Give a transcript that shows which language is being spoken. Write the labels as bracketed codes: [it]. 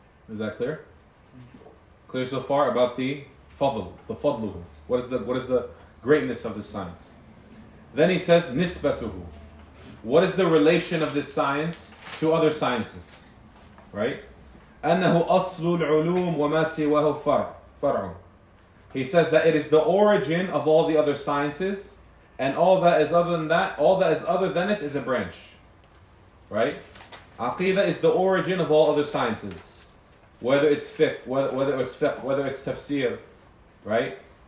[en] Is that clear? Clear so far about the fadluhu. What is the greatness of this science? Then he says, nisbatuhu. What is the relation of this science to other sciences? Right? [ar] أنه أصل العلوم وما سواه فرع. [en] He says that it is the origin of all the other sciences, and all that is other than it is a branch. Right? Aqida is the origin of all other sciences. Whether it's fiqh, whether it's tafsir. Right?